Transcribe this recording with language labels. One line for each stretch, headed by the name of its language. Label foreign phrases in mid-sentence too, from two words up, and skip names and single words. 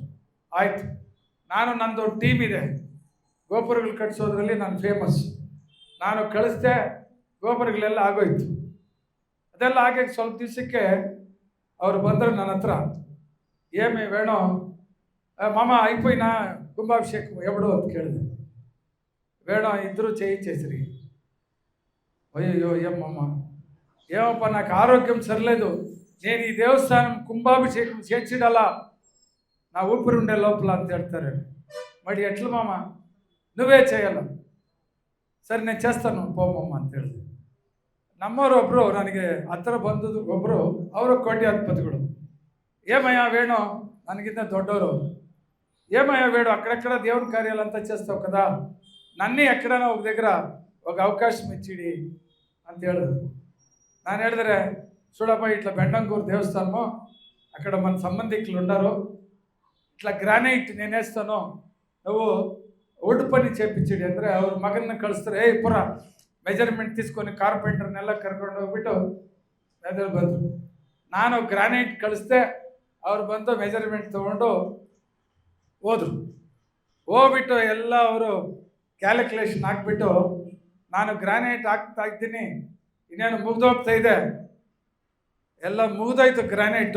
Kannada: ಆಯಿತು, ನಂದು ಟೀಮ್ ಇದೆ, ಗೋಪುರಗಳು ಕಟ್ಟಿಸೋದ್ರಲ್ಲಿ ನಾನು ಫೇಮಸ್. ನಾನು ಕಳಿಸ್ದೆ, ಗೋಪುರಗಳೆಲ್ಲ ಆಗೋಯ್ತು. ಅದೆಲ್ಲ ಆಗಿ ಸ್ವಲ್ಪ ದಿವಸಕ್ಕೆ ಅವರು ಬಂದರು ನನ್ನ ಹತ್ರ.
Telugu: ఏమి వేణు మామ అయిపోయినా కుంభాభిషేకం ఎవడు
Kannada: ಅಂತ ಕೇಳಿದೆ.
Telugu: వేణు ఇద్దరు చేయించేసిరి. అయ్యో ఏమమ్మ, ఏమప్ప నాకు ఆరోగ్యం సరిలేదు, నేను ఈ దేవస్థానం కుంభాభిషేకం చేర్చిడలా నా ఊపిరి ఉండే లోపల
Kannada: ಅಂತ ಹೇಳ್ತಾರೆ.
Telugu: మరి ఎట్లా మామ, నువ్వే చేయాల.
Kannada: ಸರಿ ನಾನು
Telugu: చేస్తాను పోమమ్మ
Kannada: ಅಂತ ಹೇಳಿದೆ. ನಮ್ಮವರೊಬ್ಬರು ನನಗೆ ಹತ್ತಿರ ಬಂದದ್ದು ಒಬ್ಬರು, ಅವರು ಕೋಟ್ಯಾಧಿಪತಿಗಳು.
Telugu: ఏమయ్యా వేణు,
Kannada: ನನಗಿಂತ ದೊಡ್ಡವರು,
Telugu: ఏమయ్యా వేణు అక్కడెక్కడ దేవుని కార్యాలు అంతా చేస్తావు కదా, నన్ను ఎక్కడైనా ఒక దగ్గర ఒక అవకాశం ఇచ్చిడి
Kannada: ಅಂತ ಹೇಳಿದ್ರು. ನಾನು ಹೇಳಿದ್ರೆ,
Telugu: చూడప్ప ఇట్లా బెండంగూరు దేవస్థానము, అక్కడ మన సంబంధికులు ఉన్నారు, ఇట్లా గ్రానైట్ నేను వేస్తాను, నువ్వు వుడ్ పని చేపించిడి
Kannada: ಅಂದರೆ ಅವ್ರ ಮಗನ್ನ ಕಳಿಸ್ತಾರೆ. ಪುರ ಮೆಜರ್ಮೆಂಟ್ తీసుకొని ಕಾರ್ಪೆಂಟರ್ನೆಲ್ಲ ಕರ್ಕೊಂಡು ಹೋಗ್ಬಿಟ್ಟು ಎದುರು ಬಂದರು. ನಾನು ಗ್ರಾನೈಟ್ ಕಳಿಸ್ದೆ, ಅವ್ರು ಬಂದು ಮೆಜರ್ಮೆಂಟ್ ತೊಗೊಂಡು ಹೋದರು. ಹೋಗ್ಬಿಟ್ಟು ಎಲ್ಲ ಅವರು ಕ್ಯಾಲ್ಕುಲೇಷನ್ ಹಾಕ್ಬಿಟ್ಟು, ನಾನು ಗ್ರಾನೈಟ್ ಹಾಕ್ತಾ ಇದ್ದೀನಿ, ಇನ್ನೇನು ಮುಗ್ದೋಗ್ತಾ ಇದೆ, ಎಲ್ಲ ಮುಗ್ದೋಯ್ತು ಗ್ರಾನೈಟು.